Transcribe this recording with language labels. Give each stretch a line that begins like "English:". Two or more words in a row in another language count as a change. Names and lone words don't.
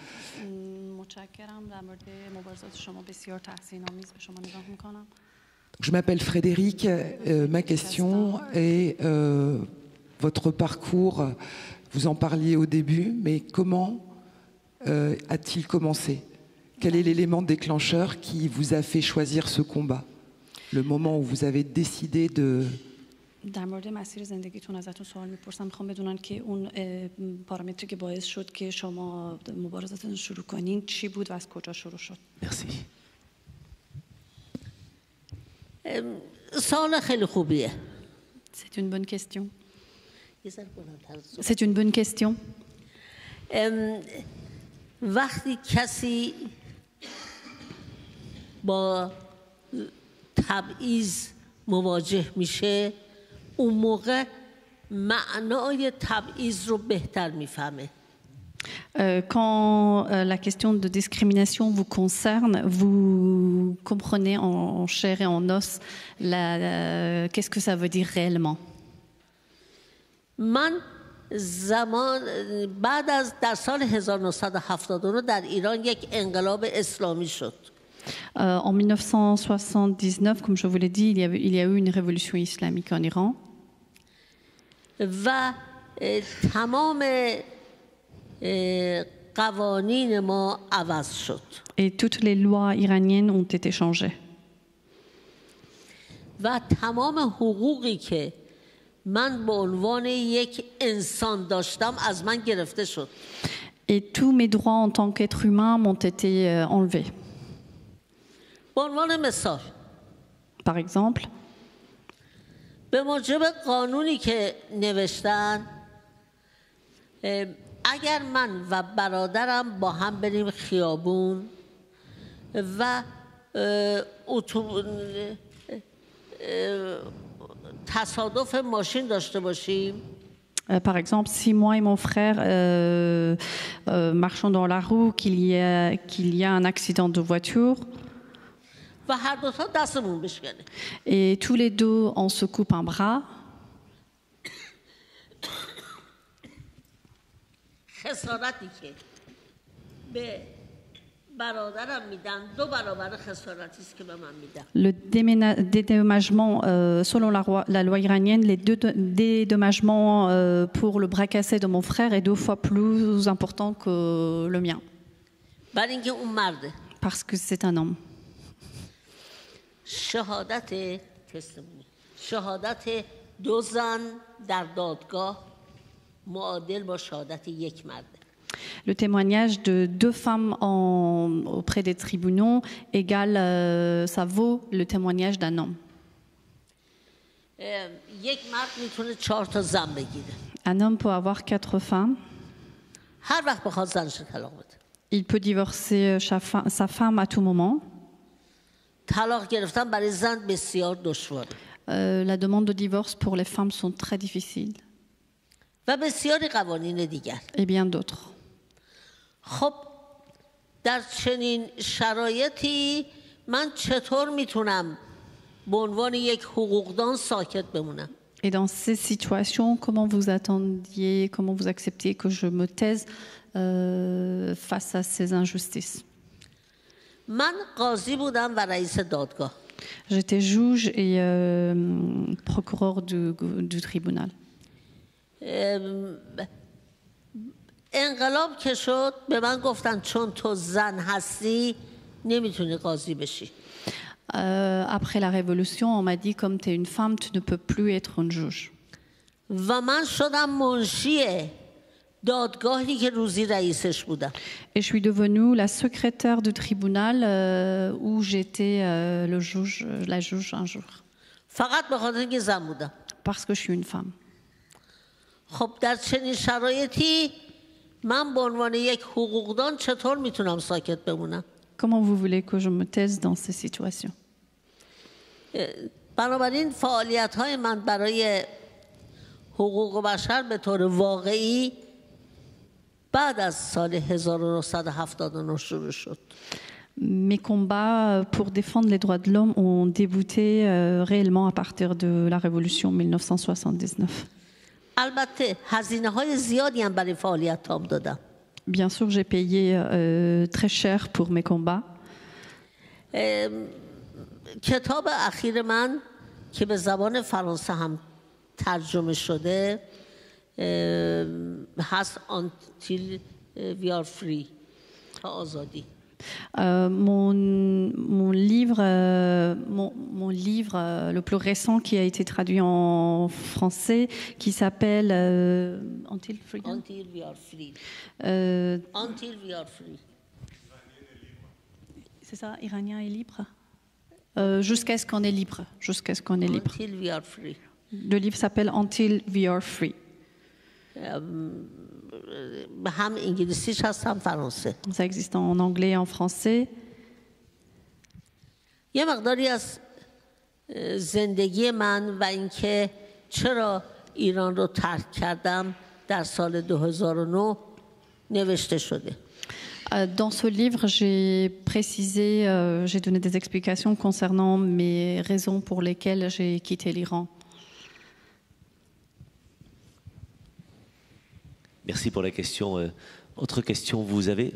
French: Je m'appelle Frédéric, ma question est votre parcours, vous en parliez au début, mais comment a-t-il commencé ? Quel est l'élément déclencheur qui vous a fait choisir ce combat? Le moment où vous avez décidé de...
Persian: در مورد مسیر زندگیتون ازتون سوال میپرسم. میخوام بدونن که اون پارامتری که باعث شد که شما مبارزاتتون شروع کنین چی بود و از کجا شروع شد؟
French: Merci.
Persian: سوال خیلی خوبیه.
French: C'est une bonne question. C'est une bonne question.
Persian: وقتی کسی با تبعیض مواجه میشه اون موقع معنای تبعیض رو بهتر میفهمه.
French: Quand la question de discrimination vous concerne, vous comprenez en chair et en os qu'est-ce que ça veut dire réellement.
Persian: من بعد از در سال 1979 در ایران یک انقلاب اسلامی شد.
French: En 1979, comme je vous l'ai dit, il y a eu une révolution islamique en Iran.
Persian: و تمام قوانین ما عوض شد.
French: Et toutes les lois iraniennes ont été changées.
Persian: و تمام حقوقی که من به عنوان یک انسان داشتم از من گرفته شد.
French: Et tous mes droits en tant qu'être humain m'ont été enlevés.
Persian: به عنوان مثال
French: Par exemple,
Persian: به موجب قانونی که نوشتن اگر من و برادرم با هم بریم خیابون و تصادف ماشین داشته باشیم
French: par exemple, si moi et mon frère marchons dans la roue, qu'il y a un accident de voiture,
Persian: و هر دو تا دستمون بشکنه
French: et tous les deux on se coupe un bras,
Persian: خسارتی که به برادرم میدن 2 برابر خسارتی است که به من میدن.
French: Le dédommagement, selon la loi iranienne, les dédommagements pour le bras cassé de mon frère est 2 fois plus important que le mien.
Persian: برای اینکه اون مرده.
French: Parce que c'est un homme.
Persian: شهادت 2 زن در دادگاه معادل با شهادت 1 مرده.
French: Le témoignage de 2 femmes auprès des tribunaux égale, ça vaut le témoignage d'un homme.
Persian: 1 مرد میتونه 4 تا زن بگیره.
French: Un homme peut avoir 4 femmes.
Persian: هر وقت بخواد زنش رو طلاق بده.
French: Il peut divorcer sa femme à tout moment.
Persian: طلاق گرفتن برای زن بسیار دشواره.
French: La demande de divorce pour les femmes sont très difficiles.
Persian: و بسیاری قوانین دیگر.
French: Et bien d'autres.
Persian: خب در چنین شرایطی من چطور میتونم به عنوان یک حقوقدان ساکت بمونم؟
French: Et dans ces situations, comment vous acceptiez que je me taise face à ces injustices?
Persian: من قاضی بودم و رئیس دادگاه.
French: J'étais juge et procureur du tribunal.
Persian: انقلاب که شد به من گفتن چون تو زن هستی نمیتونی قاضی بشی.
French: Après la révolution, on m'a dit comme tu es une femme, tu ne peux plus être un juge.
Persian: و من شدم منشی دادگاهی که روزی رئیسش بودم.
French: Et je suis devenue la secrétaire du tribunal où j'étais la juge un jour.
Persian: فقط به خاطر اینکه زن بودم.
French: Parce que je suis une femme.
Persian: خب در چنین شرایطی من به عنوان یک حقوقدان چطور میتونم ساکت بمونم؟
French: Comment vous voulez que je me taise dans ces situations?
Persian: بنابراین فعالیت‌های من برای حقوق بشر به طور واقعی بعد از سال 1979 شروع شد.
French: Mes combats pour défendre les droits de l'homme ont débuté réellement à partir de la révolution 1979.
Persian: البته هزینه‌های زیادی هم برای فعالیتام دادم.
French: Bien sûr, j'ai payé très cher pour mes combats.
Persian: کتاب اخیر من که به زبان فرانسه هم ترجمه شده هست Until We Are Free تا آزادی.
French: Mon livre le plus récent qui a été traduit en français, qui s'appelle Until Freedom. Until We Are Free. Until We Are Free. C'est ça, Iranien est libre. Jusqu'à ce qu'on est libre. Jusqu'à ce qu'on est libre. Until We Are Free. Le livre s'appelle Until We Are Free.
Persian: هم انگلیسیش هست هم فرانسه.
French: Ça existe en anglais et en français.
Persian: یه مقداری از زندگی من و اینکه چرا ایران رو ترک کردم در سال 2009 نوشته شده.
French: Dans ce livre, j'ai précisé, j'ai donné des explications concernant mes raisons pour lesquelles j'ai quitté l'Iran. Merci pour la question. Autre question, vous avez...